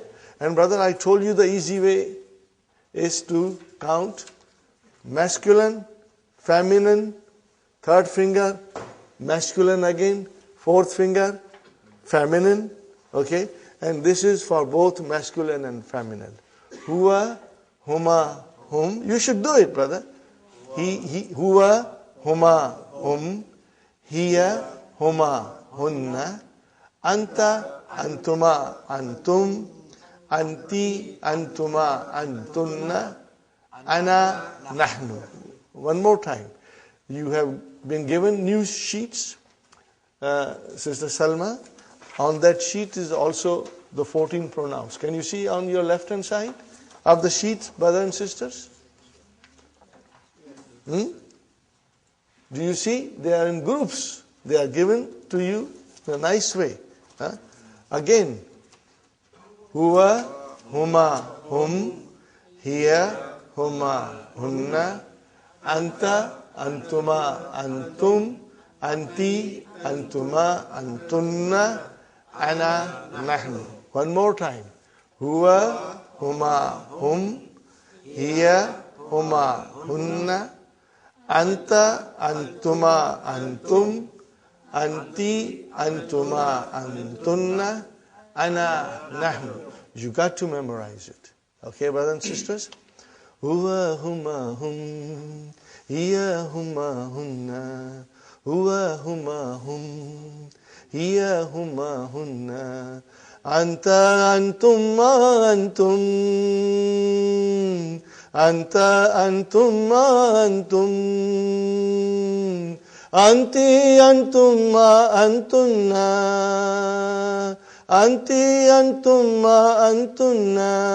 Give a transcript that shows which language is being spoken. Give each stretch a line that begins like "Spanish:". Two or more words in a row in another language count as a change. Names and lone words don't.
English: And brother, I told you the easy way is to count masculine, feminine, third finger, masculine again, fourth finger, feminine, okay? And this is for both masculine and feminine.
Arabic: هو، هما، هم.
English: You should do it, brother. He,
Arabic: هو، هما، هم. هي، هما, hunna. أنت، أنتما، أنتم. أنتِ، أنتما، أنتنّ. أنا، نحن.
English: One more time. You have been given new sheets, Sister Salma. On that sheet is also the 14 pronouns. Can you see on your left hand side of the sheet, brothers and sisters? Do you see? They are in groups. They are given to you in a nice way. Again,
Arabic: هو، هما، هم. هي، هما, hunna. أنت، أنتما، أنتم. أنتِ، أنتما، أنتنّ. أنا، نحن.
English: One more time.
Arabic: هو، هما، هم. هي، هما, hunna. أنت، أنتما، أنتم. أنتِ، أنتما، أنتنّ. أنا، نحن.
English: You got to memorize it. Okay, brothers and sisters?
Arabic: هو، هما، هم. هي، هما، هنّ. هو، هما، هم. هي، هما, hunna. أنت، أنتما، أنتم. أنت، أنتما، أنتم. أنتِ، أنتما، أنتنّ. أنتِ، أنتما، أنتنّ.